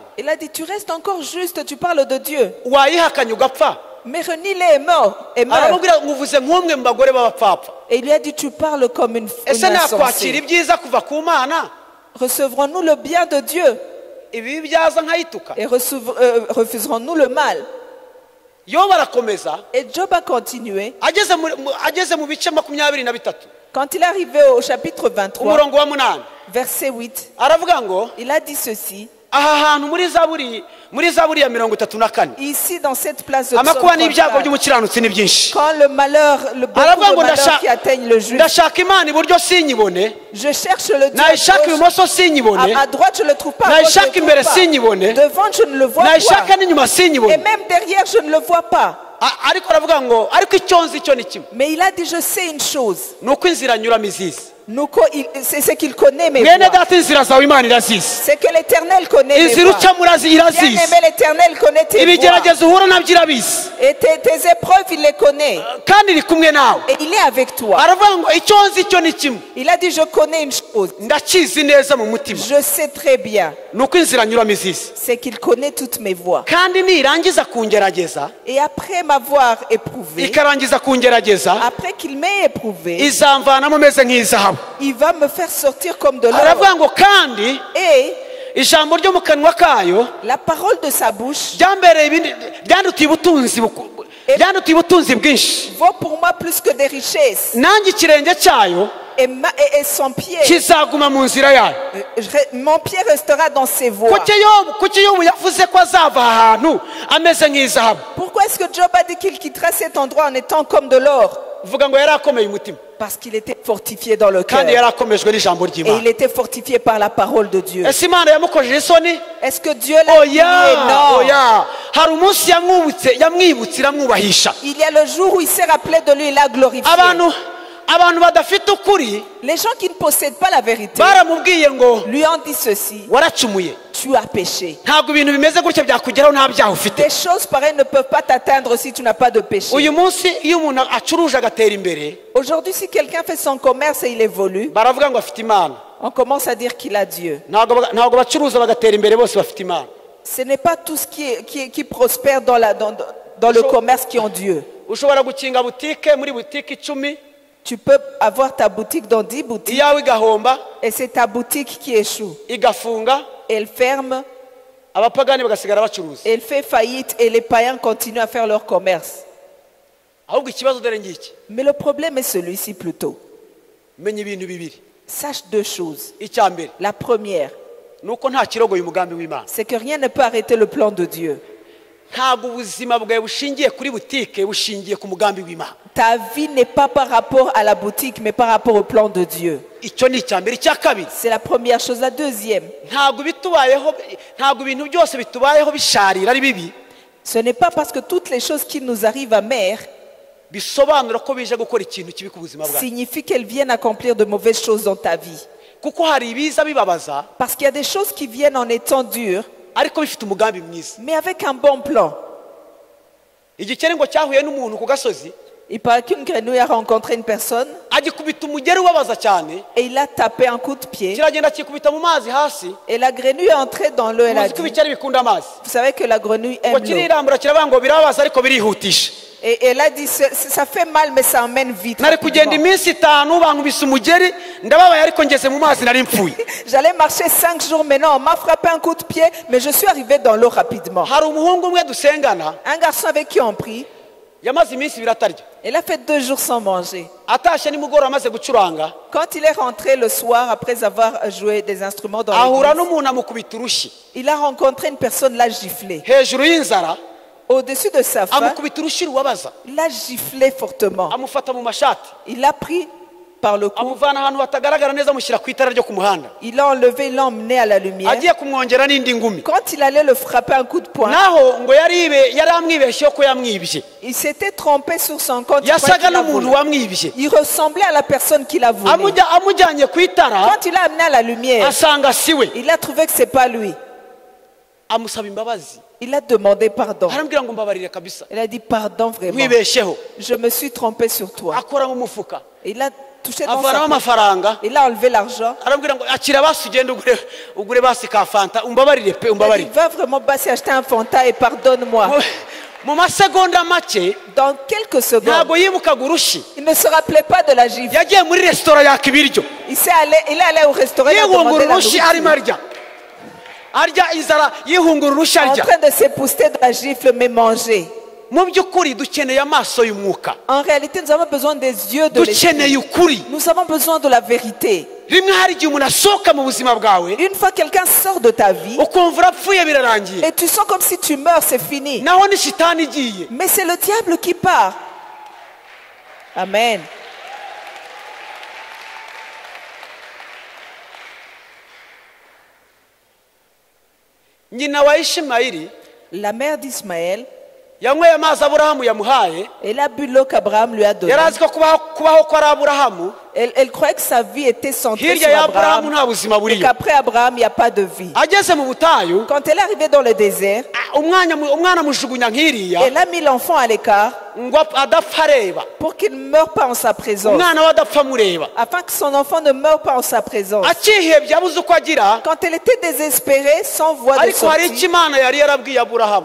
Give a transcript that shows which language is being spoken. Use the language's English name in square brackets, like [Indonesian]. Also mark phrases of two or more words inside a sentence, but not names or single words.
[French] Il a dit, tu restes encore juste, tu parles de Dieu. [Kinyarwanda] wayihakanye ugapfa? [French] Mais renie-les et meurs. [Kinyarwanda] aramubwira ngo uvuze nk'umwe mu bagore b'abapfapfa. [French] Et il lui a dit, tu parles comme une [Kinyarwanda] ese nakwakira [French] insensée. [Kinyarwanda] ibyiza kuva ku Mana, [French] Recevrons-nous le bien de Dieu [Kinyarwanda] ibi byaza nkayituka? [French] et refuserons-nous le mal? [Kinyarwanda] Yobu arakomeza, [French] Et Job a continué. [Kinyarwanda] ageze mu bice 23, [French] Quand il est arrivé au chapitre 23, [Kinyarwanda] umurongo wa 8, [French] verset 8, [Kinyarwanda] aravuga ngo [French] il a dit ceci. [Kinyarwanda] aha hantu muri Zaburi ya 34, [French] Ici, dans cette place de [Kinyarwanda] amakuba [French] psaume [Kinyarwanda] n'ibyago [French] 34, [Kinyarwanda] by'umukiranutsi ni byinshi. [French] quand le malheur, beaucoup [Kinyarwanda] aravuga [French] de [Kinyarwanda] ngo [French] malheurs qui atteignent le juif, [Kinyarwanda] ndashaka Imana iburyo sinyibone, [French] je cherche le Dieu [Kinyarwanda] nayishaka [French] à gauche, [Kinyarwanda] ibumoso sinyibone, [French] à droite je ne le trouve pas, à gauche, je [Kinyarwanda] nayishaka [French] le [Kinyarwanda] imbere [French] trouve pas. [Kinyarwanda] sinyibone, [French] Devant je ne le vois [Kinyarwanda] nayishaka [French] pas, [Kinyarwanda] n'inyuma [French] et [Kinyarwanda] sinyibone. [French] même derrière je ne le vois pas. [Kinyarwanda] ariko aravuga ngo ariko icyo nzi cyo ni kimwe, [French] Mais il a dit, je sais une chose, [Kinyarwanda] ni uko inzira anyuramo izizi. [French] c'est ce qu'il connaît mes [Kinyarwanda] mwene [French] voies. [Kinyarwanda] data inzira zawe Imana irazizi, [French] C'est que l'Éternel connaît mes [Kinyarwanda] inzira [French] voies. [Kinyarwanda] ucamo irazizi. [French] Bien-aimé, l'Éternel connaît tes voies. [Kinyarwanda] ibigeragezo uhura nabyo irabizi, [French] Et tes épreuves, il les connaît. [Kinyarwanda] kandi iri kumwe nawe. [French] Et il est avec toi. [Kinyarwanda] aravuga ngo icyo nzi cyo ni kimwe, [French] Il a dit, je connais une chose. [Kinyarwanda] ndakizi neza mu mutima, [French] Je sais très bien. [Kinyarwanda] ni uko inzira anyuramo izizi. [French] C'est qu'il connaît toutes mes voies. [Kinyarwanda] kandi nirangiza kungerageza, [French] Et après m'avoir éprouvé, [Kinyarwanda] ikarangiza kungerageza, [French] après qu'il m'ait éprouvé, [Kinyarwanda] izamvanamo meze nk'izahabu. [French] il va me faire sortir comme de l'or. [Kinyarwanda] aravuga ngo kandi [French] Et [Kinyarwanda] ijambo ryo mu kanwa kayo [French] la parole de sa bouche [Kinyarwanda] ryandutiye ubutunzi bwinshi, [French] vaut pour moi plus que des richesses. [Kinyarwanda] nanjye ikirenge cyayo [French] Et son pied, [Kinyarwanda] kizaguma mu nzira yayo. [French] mon pied restera dans ses voies. [Kinyarwanda] kuki Yobu yavuze ko azava ahantu ameze nk'izahabu? [French] Pourquoi est-ce que Job a dit qu'il quitterait cet endroit en étant comme de l'or? [Kinyarwanda] vuga ngo yari akomeye umutima, [French] Parce qu'il était fortifié dans le cœur. [Kinyarwanda] kandi yari akomejwe n'ijambo [French] Et [Kinyarwanda] ry'Imana. [French] il était fortifié par la parole de Dieu. [Kinyarwanda] ese Imana yamukojeje isoni? [French] Est-ce que Dieu l'a humilié? Non. [Kinyarwanda] oya, hari umunsi yamwibutse iramwubahisha. [French] Il y a le jour où il s'est rappelé de lui, il a glorifié. [Kinyarwanda] abantu badafite ukuri [French] Les gens qui ne possèdent pas la vérité [Kinyarwanda] baramubwiye ngo [French] lui ont dit ceci: [Kinyarwanda] waracumuye, [French] tu as péché. [Kinyarwanda] ntabwo ibintu bimeze gutya byakugeraho nta byaha ufite. [French] Des choses pareilles ne peuvent pas t'atteindre si tu n'as pas de péché. [Kinyarwanda] uyu munsi iyo umuntu acuruje agatera imbere, [French] Aujourd'hui, si quelqu'un fait son commerce et il évolue, [Kinyarwanda] baravuga ngo afite Imana. [French] on commence à dire qu'il a Dieu. [Kinyarwanda] ntabwo bacuruza bagatera imbere bose bafite Imana. [French] Ce n'est pas tous qui prospèrent dans le commerce qui ont Dieu. [Kinyarwanda] ushobora gukinga butike, muri butike 10 [French] Tu peux avoir ta boutique dans 10 boutiques [Kinyarwanda] iyawe igahomba, [French] et c'est ta boutique qui échoue. [Kinyarwanda] igafunga, [French] Elle ferme, [Kinyarwanda] abapagani bagasigara bacuruza. [French] elle fait faillite et les païens continuent à faire leur commerce. [Kinyarwanda] ahubwo ikibazo dore ngiki, [French] Mais le problème est celui-ci plutôt. [Kinyarwanda] menya ibintu bibiri. [French] Sache deux choses. [Kinyarwanda] icya mbere [French] La première, [Kinyarwanda] ni uko nta kirogoye umugambi w'Imana. [French] c'est que rien ne peut arrêter le plan de Dieu. [Kinyarwanda] ntabwo ubuzima bwawe bushingiye kuri butike, bushingiye ku mugambi w'Imana. [French] Ta vie n'est pas par rapport à la boutique, mais par rapport au plan de Dieu. [Kinyarwanda] Icyo ni icyambere. Icya kabiri, [French] C'est la première chose. La deuxième, [Kinyarwanda] ntabwo ibintu byose bitubayeho bisharira ari bibi [French] ce n'est pas parce que toutes les choses qui nous arrivent amères [Kinyarwanda] bisobanura ko bije gukora ikintu kibi ku buzima bwawe. [French] signifie qu'elles viennent accomplir de mauvaises choses dans ta vie. [Kinyarwanda] Kuko hari ibiza bibabaza [French] Parce qu'il y a des choses qui viennent en étant dures, [Kinyarwanda] ariko bifite umugambi mwiza. [French] mais avec un bon plan. [Kinyarwanda] Igikeri ngo cyahuye n'umuntu ku gasozi, [French] Il paraît qu'une grenouille a rencontré une personne [Kinyarwanda] agikubita umugeri ubabaza cyane, [French] et il a tapé un coup de pied. [Kinyarwanda] kiragenda kikubita mu mazi hasi. [French] Et la grenouille est entrée dans l'eau. Elle a [Kinyarwanda] Muzi ko [French] dit, [Kinyarwanda] ibikeri bikunda amazi. [French] vous savez que la grenouille aime [Kinyarwanda] Ngo [French] l'eau. [Kinyarwanda] kirirambura kiravuga ngo birababaza ariko birihutisha. [French] Et elle a dit, ça fait mal, mais ça emmène vite. [Kinyarwanda] Nari kugenda [French] rapidement. [Kinyarwanda] iminsi 5 bankubise umugeri, ndababaye ariko ngeze mu mazi nari mpfuye. [French] J'allais marcher 5 jours maintenant, on m'a frappé un coup de pied, mais je suis arrivé dans l'eau rapidement. [Kinyarwanda] Hari umuhungu umwe dusengana, [French] Un garçon avec qui on prie, [Kinyarwanda] yamaze iminsi biratarya. [French] il a fait 2 jours sans manger. [Kinyarwanda] Atashye nimugoroba amaze gucuranga, [French] Quand il est rentré le soir, après avoir joué des instruments dans [Kinyarwanda] ahura [French] l'église, [Kinyarwanda] n'umuntu amukubita urushyi [French] il a rencontré une personne, l'a giflé. [Kinyarwanda] hejuru y'inzara, [French] Au-dessus de sa faim, [Kinyarwanda] amukubita urushyi rubabaza, [French] il l'a giflé fortement. [Kinyarwanda] amufata mu mashati, [French] Il l'a pris par le cou, [Kinyarwanda] amuvana ahantu hatagaragara neza, amushyira ku itara ryo ku muhanda, [French] il l'a enlevé, il l'a emmené à la lumière. [Kinyarwanda] agiye kumwongera n'indi ngumi. [French] Quand il allait le frapper un coup de poing, [Kinyarwanda] Naho ngo yari amwibeshyeho ko yamwibye, [French] il s'était trompé sur son compte. Il croyait [Kinyarwanda] yasaga [French] qu'il l'a [Kinyarwanda] n'umuntu [French] volé. [Kinyarwanda] wamwibye. [French] Il ressemblait à la personne qui l'a volé. [Kinyarwanda] Amujyanye ku itara, [French] Quand il l'a amené à la lumière, [Kinyarwanda] asanga siwe, [French] il a trouvé que c'est pas lui. [Kinyarwanda] amusaba imbabazi, [French] Il a demandé pardon. [Kinyarwanda] arambwira ngo mbabarire kabisa, [French] Il a dit pardon vraiment. [Kinyarwanda] mwibeshyeho. [French] Je me suis trompé sur toi. [Kinyarwanda] Akora mu mufuka, [French] Il a touché dans [Kinyarwanda] avanamo [French] sa poche. [Kinyarwanda] amafaranga, [French] Il a enlevé l'argent. [Kinyarwanda] arambwira ngo akira basi ugende ugure basi ka fanta, umbabarire pe, [French] Il a dit [Kinyarwanda] umbabarire. [French] va vraiment passer acheter un Fanta et pardonne-moi. [Kinyarwanda] Mu masegonda make [French] Dans quelques secondes, [Kinyarwanda] ntabwo yibukaga urushyi, [French] il ne se rappelait pas de la gifle. [Kinyarwanda] yagiye muri resitora yaka ibiryo, [French] Il est allé au restaurant. Il a demandé [Kinyarwanda] yihungura [French] la [Kinyarwanda] urushyi [French] nourriture. [Kinyarwanda] arimo arya inzara, yihungura urushyi [French] En [Kinyarwanda] arya. [French] train de s'épousseter de la gifle, mais manger. [Kinyarwanda] Mu by'ukuri dukeneye amaso y'umwuka, [French] En réalité, nous avons besoin des yeux de l'esprit. [Kinyarwanda] dukeneye ukuri. [French] Nous avons besoin de la vérité. [Kinyarwanda] Rimwe hari igihe umuntu asohoka mu buzima bwawe [French] Une fois quelqu'un sort de ta vie [Kinyarwanda] ukumva urapfuye birarangiye, [French] et tu sens comme si tu meurs, c'est fini. [Kinyarwanda] naho ni shitani igiye. [French] Mais c'est le diable qui part. Amen. [Kinyarwanda] Nyina wa Ishimayeli [French] La mère d'Ismaël, [Kinyarwanda] yanyweye amazi Aburahamu yamuhaye, [French] elle a bu l'eau qu'Abraham lui a donnée. [Kinyarwanda] yari azi ko kubaho kwa Aburahamu [French] Elle croyait que sa vie était centrée [Kinyarwanda] hirya [French] sur [Kinyarwanda] ya Aburahamu [French] Abraham [Kinyarwanda] nta buzima [French] et [Kinyarwanda] buriyo. [French] qu'après Abraham, il n'y a pas de vie. [Kinyarwanda] Ageze mu butayu, [French] Quand elle est arrivée dans le désert, [Kinyarwanda] umwana amujugunya nk'iriya [French] elle a mis l'enfant à l'écart [Kinyarwanda] ngo adapfa areba, [French] pour qu'il ne meure pas en sa présence. [Kinyarwanda] umwana we adapfa amureba. [French] Afin que son enfant ne meure pas en sa présence. [Kinyarwanda] Akihebye abuze uko agira, [French] Quand elle était désespérée, sans voie de [Kinyarwanda] ariko hari icyo [French] sortie, [Kinyarwanda] Imana yari yarabwiye Aburahamu.